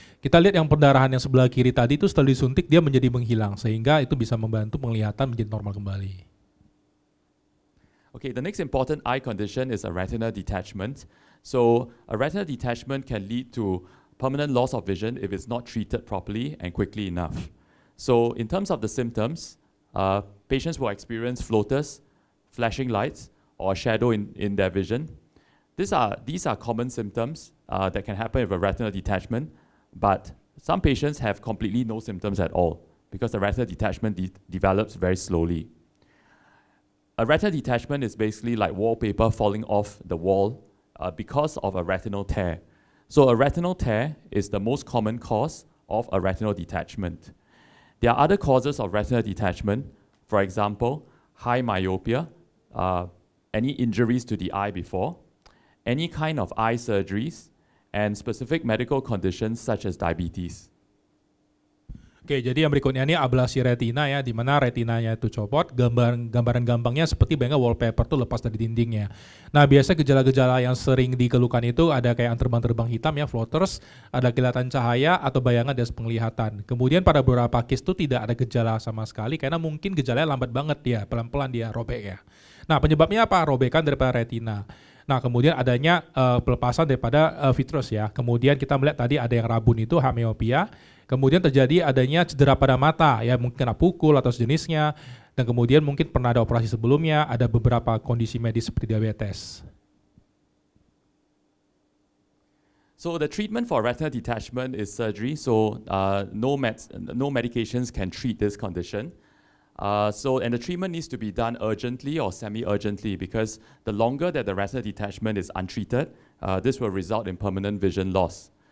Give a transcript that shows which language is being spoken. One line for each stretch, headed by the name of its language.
Indonesian: Kita lihat yang perdarahan yang sebelah kiri tadi itu setelah disuntik dia menjadi menghilang sehingga itu bisa membantu penglihatan menjadi normal kembali.
English: Okay, the next important eye condition is a retina detachment. So a retina detachment can lead to permanent loss of vision if it's not treated properly and quickly enough. So in terms of the symptoms, patients will experience floaters, flashing lights, or shadow in their vision. These are common symptoms that can happen with a retinal detachment, but some patients have completely no symptoms at all because the retinal detachment develops very slowly. A retinal detachment is basically like wallpaper falling off the wall because of a retinal tear. So a retinal tear is the most common cause of a retinal detachment. There are other causes of retinal detachment, for example, high myopia, any injuries to the eye before, any kind of eye surgeries, and specific medical conditions such as diabetes.
Indonesian: Oke, jadi yang berikutnya ini ablasi retina ya, di mana retinanya itu copot, gambaran gampangnya seperti bayangkan wallpaper tuh lepas dari dindingnya. Nah, biasa gejala-gejala yang sering dikeluhkan itu ada kayak terbang-terbang hitam ya, floaters, ada kilatan cahaya atau bayangan dari penglihatan. Kemudian pada beberapa case itu tidak ada gejala sama sekali karena mungkin gejalanya lambat banget ya, pelan-pelan dia robek ya. Nah, penyebabnya apa? Robekan daripada retina. Nah, kemudian adanya pelepasan daripada vitreous ya. Kemudian kita melihat tadi ada yang rabun itu myopia. Kemudian terjadi adanya cedera pada mata, ya mungkin kena pukul atau sejenisnya. Dan kemudian mungkin pernah ada operasi sebelumnya, ada beberapa kondisi medis seperti diabetes.
English: So the treatment for retinal detachment is surgery. So no medications can treat this condition. And the treatment needs to be done urgently or semi-urgently because the longer that the retinal detachment is untreated, this will result in permanent vision loss.